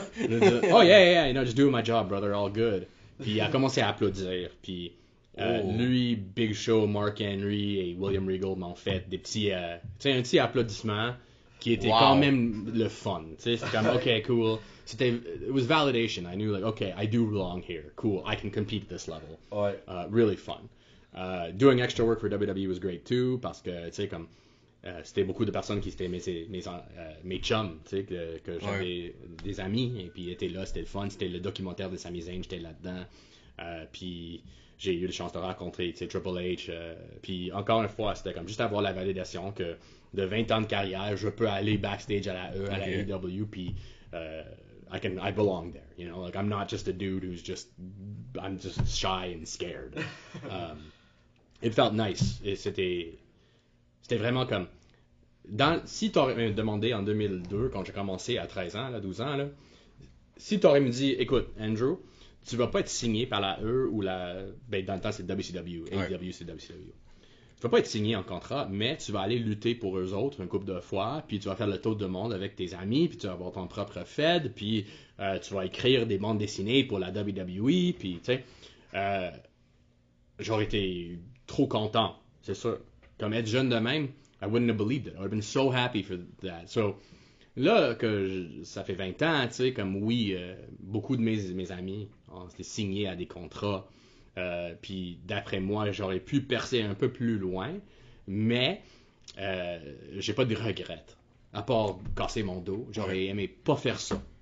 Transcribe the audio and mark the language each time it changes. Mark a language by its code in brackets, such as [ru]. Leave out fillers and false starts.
[fr] Je vais dire, « [en] Oh yeah, you know, just doing my job, brother, all good. [fr] » Puis il a commencé à applaudir, puis lui, Big Show, Mark Henry et William Regal m'ont fait des petits, tu sais, un petit applaudissement qui était quand même le fun, tu sais, c'est comme, ok, cool. [en] It was validation. I knew, like, okay, I do belong here. Cool, I can compete at this level. [fr] Ouais. [en] Really fun. Doing extra work for WWE was great too, [fr] parce que, tu sais, comme, c'était beaucoup de personnes qui étaient mes chums, tu sais, que j'avais des amis, et puis étaient là, c'était le fun, c'était le documentaire de Sami Zayn, j'étais là-dedans, puis j'ai eu la chance de rencontrer, tu sais, Triple H, puis encore une fois, c'était comme juste avoir la validation que de 20 ans de carrière, je peux aller backstage à la AEW, puis [en] I belong there, you know, like I'm not just a dude I'm just shy and scared. It felt nice, [fr] et c'était vraiment comme, si tu aurais demandé en 2002, quand j'ai commencé à 13 ans, là, 12 ans, là, si tu aurais me dit, écoute, Andrew, tu vas pas être signé par la E ou ben, dans le temps c'est WCW, AEW c'est WCW. Tu vas pas être signé en contrat, mais tu vas aller lutter pour eux autres un couple de fois, puis tu vas faire le tour de monde avec tes amis, puis tu vas avoir ton propre Fed, puis tu vas écrire des bandes dessinées pour la WWE, puis tu sais, j'aurais été trop content, c'est sûr. Comme être jeune de même, [en] I wouldn't have believed it. I would have been so happy for that. [fr] So, là, ça fait 20 ans, tu sais, comme oui, beaucoup de mes amis ont été signés à des contrats. Puis d'après moi, j'aurais pu percer un peu plus loin, mais j'ai pas de regrets. À part casser mon dos, j'aurais aimé pas faire ça.